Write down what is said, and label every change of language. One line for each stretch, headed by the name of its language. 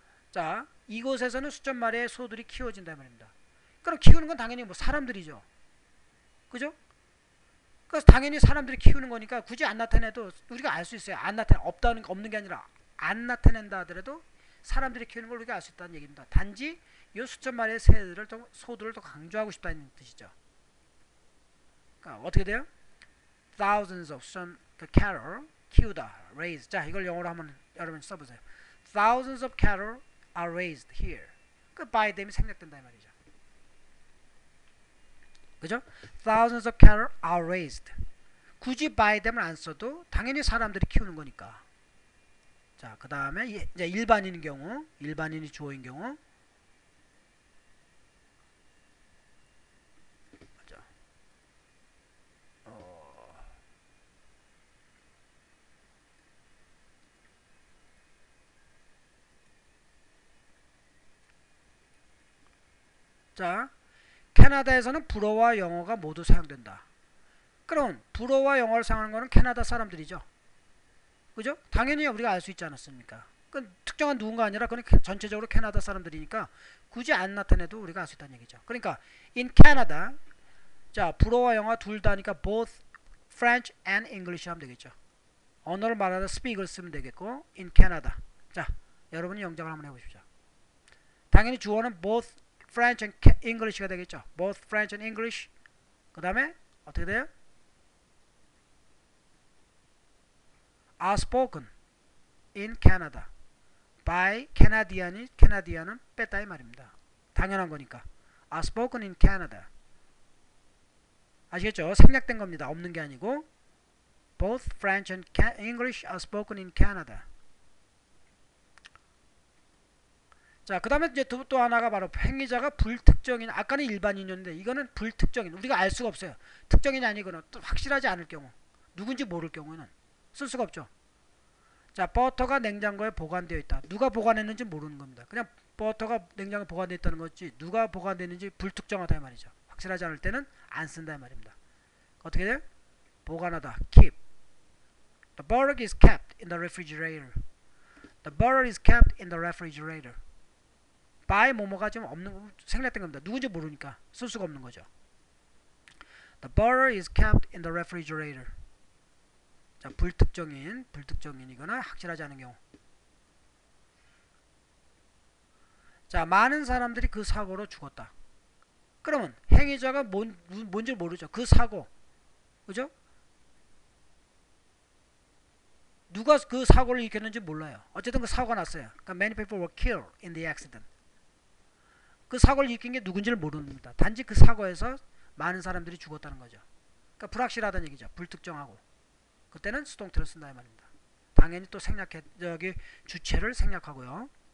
Korean: 자, 이곳에서는 수점 말에 소들이 키워진다 말입니다. 그럼 키우는 건 당연히 뭐 사람들이죠. 그죠? 그래서 당연히 사람들이 키우는 거니까 굳이 안 나타내도 우리가 알 수 있어요. 안 나타내 없는 게 아니라 안 나타낸다 하더라도 사람들이 키우는 걸 우리가 알 수 있다는 얘기입니다. 단지 이 수점 말의 소들을 더 강조하고 싶다는 뜻이죠. 그러니까 어떻게 돼요?
English: Thousands of some cattle
Korean: 키우다,
English: raised.
Korean: 자, 이걸 영어로 한번 여러분 써보세요.
English: Thousands of cattle are raised here.
Korean: 그
English: by them
Korean: 이 생략된다 이 말이죠. 그죠?
English: Thousands of cattle are raised.
Korean: 굳이
English: by them
Korean: 을 안 써도 당연히 사람들이 키우는 거니까. 자, 그 다음에 이제 일반인인 경우, 일반인이 주어인 경우. 맞아. 자, 캐나다에서는 불어와 영어가 모두 사용된다. 그럼 불어와 영어를 사용하는 것은 캐나다 사람들이죠. 그죠? 당연히 우리가 알 수 있지 않았습니까? 그건 특정한 누군가 아니라 그건 전체적으로 캐나다 사람들이니까 굳이 안 나타내도 우리가 알 수 있다는 얘기죠. 그러니까 in Canada 자, 불어와 영어 둘 다니까
English: both French and English
Korean: 하면 되겠죠. 언어를 말하다 speak을 쓰면 되겠고 in Canada. 자, 여러분이 영작을 한번 해보십시오. 당연히 주어는 both French and English가 되겠죠.
English: both French and English.
Korean: 그 다음에 어떻게 돼요?
English: are spoken in Canada by
Korean: 캐나디안은 뺐다 이 말입니다. 당연한 거니까.
English: are spoken in Canada.
Korean: 아시겠죠? 생략된 겁니다. 없는 게 아니고
English: both French and English are spoken in Canada.
Korean: 자, 그 다음에 이제 또 하나가 바로 행위자가 불특정인, 아까는 일반인이었는데 이거는 불특정인, 우리가 알 수가 없어요. 특정인이 아니거나 또 확실하지 않을 경우, 누군지 모를 경우에는 쓸 수가 없죠. 자, 버터가 냉장고에 보관되어 있다. 누가 보관했는지 모르는 겁니다. 그냥 버터가 냉장고에 보관되어 있다는 거지 누가 보관되는지 불특정하다 이 말이죠. 확실하지 않을 때는 안 쓴다 이 말입니다. 어떻게 돼요? 보관하다, keep.
English: The butter is kept in the refrigerator. The butter is kept in the refrigerator.
Korean: by 뭐뭐가 좀 없는, 생략된 겁니다. 누군지 모르니까 쓸 수가 없는 거죠.
English: The butter is kept in the refrigerator.
Korean: 자, 불특정인이거나 확실하지 않은 경우. 자, 많은 사람들이 그 사고로 죽었다. 그러면 행위자가 뭔지 모르죠. 그 사고, 그죠? 누가 그 사고를 일으켰는지 몰라요. 어쨌든 그 사고가 났어요. 그러니까
English: many people were killed in the accident.
Korean: 그 사고를 일으킨 게 누군지를 모릅니다. 단지 그 사고에서 많은 사람들이 죽었다는 거죠. 그러니까 불확실하다는 얘기죠. 불특정하고. 그때는 수동태를 쓴다 이 말입니다. 당연히 또 생략해 저기 주체를 생략하고요.